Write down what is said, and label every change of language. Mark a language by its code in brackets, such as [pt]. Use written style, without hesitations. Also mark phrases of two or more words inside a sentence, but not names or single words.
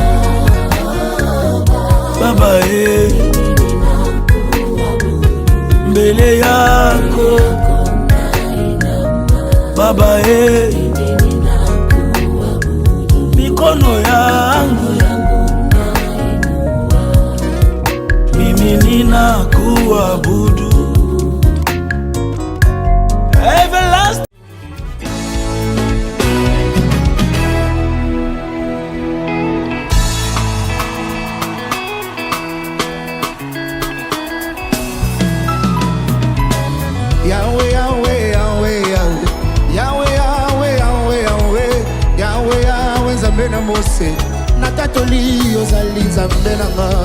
[sw] Baba mbele yako Baba mikono yangu mimi ninakuabudu everlasting [ln] Yahweh, Yahweh, Yahweh, Yahweh, Yahweh, Yahweh, Yahweh, Yahweh, Yahweh, Nzambe na Mose, na tatoli ozali Nzambe na nga.